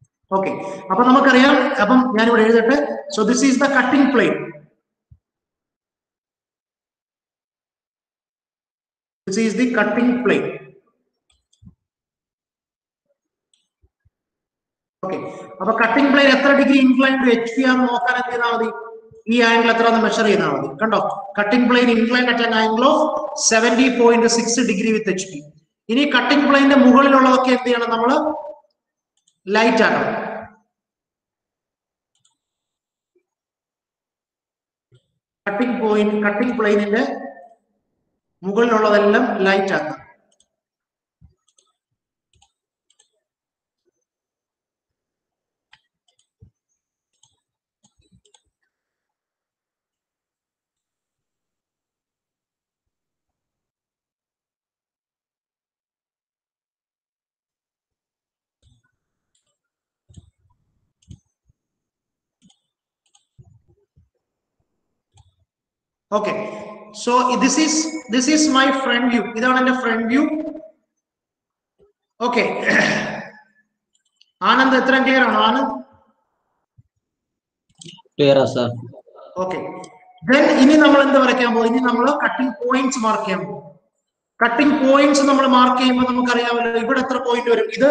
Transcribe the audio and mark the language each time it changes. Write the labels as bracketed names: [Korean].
[English] Okay. [Malayalam] അപ്പൊ നമുക്കറിയാം. അപ്പം ഞാനിവിടെ എഴുതട്ടെ. [English] So this is the cutting plane. This is the cutting plane. Okay. [Malayalam] അപ്പൊ കട്ടിംഗ് പ്ലെയിൻ എത്ര ഡിഗ്രി ഇൻക്ലൈൻ ടു HP ആണെന്ന് നോക്കാൻ എന്ത് ചെയ്താൽ മതി? ഈ ആംഗിൾ എത്രയാണെന്ന് മെഷർ ചെയ്താൽ മതി. കണ്ടോ? [English] Cutting plane incline at an angle of 70.6 degree with HP. [Malayalam] ഇനി കട്ടിംഗ് പ്ലെയിന്റെ മുകളിലുള്ളതൊക്കെ എന്ത് ചെയ്യണം? നമ്മൾ ലൈറ്റ് ആക്കണം. കട്ടിംഗ് പ്ലെയിനിന്റെ മുകളിലുള്ളതെല്ലാം ലൈറ്റ് ആക്കണം. [English] Okay, so this is my front view. [Malayalam] ഇതാണ് എന്റെ front view. [English] Okay. [Malayalam] ആനന്ദ് എത്രയും ക്ലിയർ ആണോ Anand? Clear sir. Okay, then ഇനി നമ്മൾ എന്ത് വരയ്ക്കാൻ പോകും? ഇനി നമ്മൾ കട്ടിംഗ് പോയിന്റ്സ് മാർക്ക് ചെയ്യാൻ പോകും. കട്ടിംഗ് പോയിന്റ്സ് നമ്മൾ മാർക്ക് ചെയ്യുമ്പോൾ നമുക്കറിയാമല്ലോ ഇവിടെ എത്ര പോയിന്റ് വരും.